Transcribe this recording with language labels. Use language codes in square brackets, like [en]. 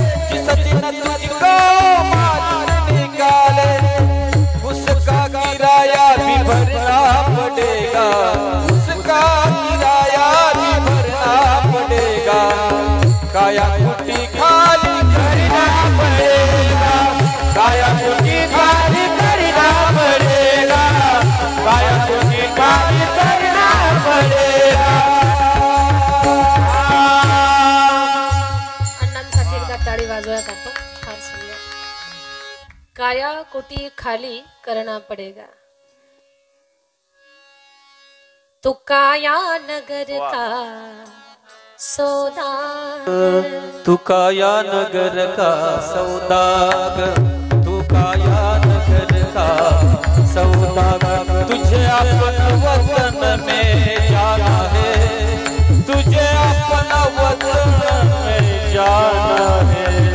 [hi] जिस दिन तुझको मालिक निकाले उसका किराया भी भरना पड़ेगा उसका किराया भी भरना पड़ेगा काया कुटी खाली करना पड़ेगा काया कुटी खाली करना पड़ेगा काया कुटी खाली करना पड़ेगा [mr] अण्णांसाठी एकदा टाळी वाजवूयात आपण फार सुंदर [hi] काया कुटी खाली करना पडेगा तो काया नगर का सौदागर तू काया नगर का सौदागर तू काया नगर का सौदागर तुझे अपना वतन में जाना है तुझे अपना वतन में जाना है